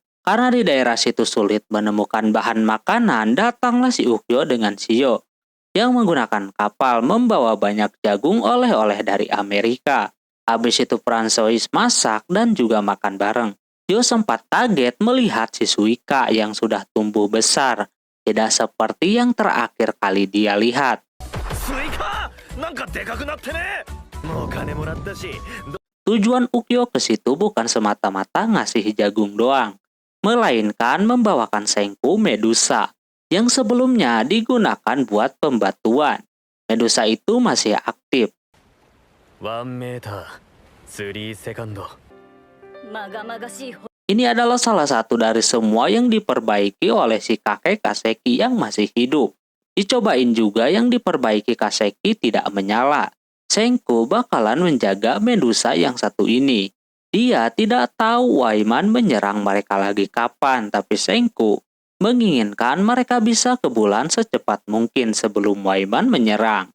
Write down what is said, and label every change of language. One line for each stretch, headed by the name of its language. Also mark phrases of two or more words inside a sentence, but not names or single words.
Indonesian: Karena di daerah situ sulit menemukan bahan makanan, datanglah si Ukyo dengan Shio yang menggunakan kapal membawa banyak jagung oleh-oleh dari Amerika. Habis itu Francois masak dan juga makan bareng. Yo sempat kaget melihat si Suika yang sudah tumbuh besar, tidak seperti yang terakhir kali dia lihat.
Japanese: スイカなんかでかくなってねもうお金もらったし
Indonesian: Tujuan Ukyo ke situ bukan semata-mata ngasih jagung doang, melainkan membawakan Sengku Medusa yang sebelumnya digunakan buat pembatuan. Medusa itu masih aktif.
Japanese: 1 メーター3セカンド
Indonesian: Ini adalah salah satu dari semua yang diperbaiki oleh si kakek Kaseki yang masih hidup. Dicobain juga yang diperbaiki Kaseki tidak menyala. Sengku bakalan menjaga Medusa yang satu ini. Dia tidak tahu Waiman menyerang mereka lagi kapan, tapi Sengku menginginkan mereka bisa ke bulan secepat mungkin sebelum Waiman menyerang.